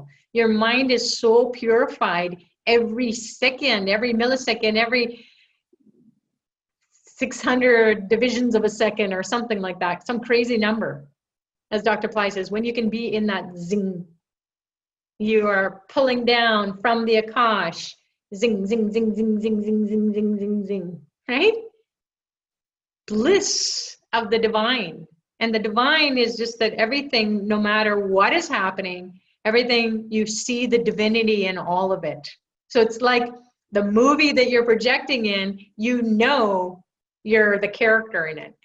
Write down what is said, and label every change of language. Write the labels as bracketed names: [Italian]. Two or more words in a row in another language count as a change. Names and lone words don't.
[English] Your mind is so purified every second, every millisecond, every 600 divisions of a second or something like that, some crazy number. As Dr. Pillai says, when you can be in that zing, You are pulling down from the Akash. Zing, zing, zing, zing, zing, zing, zing, zing, zing, zing. Right? Bliss of the divine. And the divine is just that everything, no matter what is happening, everything, you see the divinity in all of it. So it's like the movie that you're projecting in, you know you're the character in it.